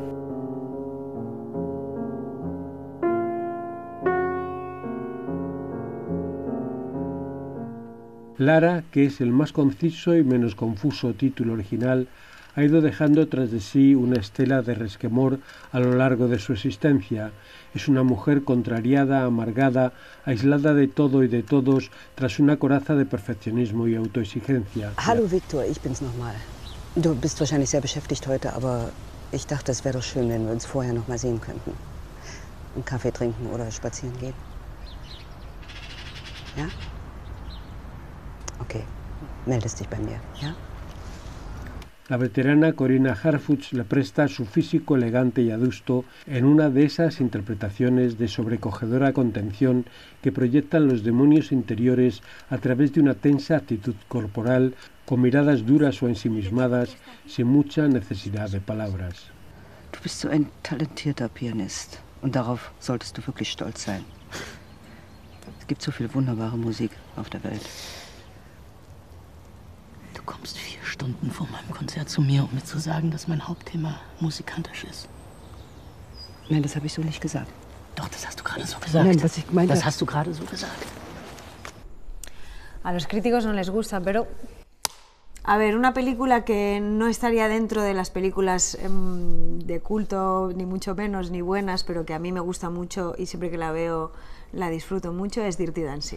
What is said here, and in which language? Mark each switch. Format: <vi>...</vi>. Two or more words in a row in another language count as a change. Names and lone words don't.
<es>Lara, que es el más conciso y menos confuso título original, ha ido dejando tras de sí una estela de resquemor a lo largo de su existencia. Es una mujer contrariada, amargada, aislada de todo y de todos, tras una coraza de perfeccionismo y autoexigencia.</es> <de>Hallo Viktor, ich bin's nochmal. Du bist wahrscheinlich sehr beschäftigt heute, aber ich dachte, es wäre doch schön, wenn wir uns vorher noch mal sehen könnten. Einen Kaffee trinken oder spazieren gehen. Ja? Okay, meldest dich bei mir, ja?</de> <es>La veterana Corinna Harfouch le presta su físico elegante y adusto en una de esas interpretaciones de sobrecogedora contención que proyectan los demonios interiores a través de una tensa actitud corporal, con miradas duras o ensimismadas, sin mucha necesidad de palabras.</es> <de>Du bist so ein talentierter Pianist und darauf solltest du wirklich stolz sein. Es gibt so viel wunderbare Musik auf der Welt. Du kommst 4 Stunden vor meinem Konzert zu mir, um mir zu sagen, dass mein Hauptthema musikantisch ist. Nein, das habe ich so nicht gesagt. Doch, das hast du gerade so gesagt. Nein, was ich meinte... Das hast du gerade so gesagt.</de> <es>A los críticos no les gusta, pero... A ver, una película que no estaría dentro de las películas de culto, ni mucho menos, ni buenas, pero que a mí me gusta mucho y siempre que la veo la disfruto mucho, es Dirty Dancing.</es>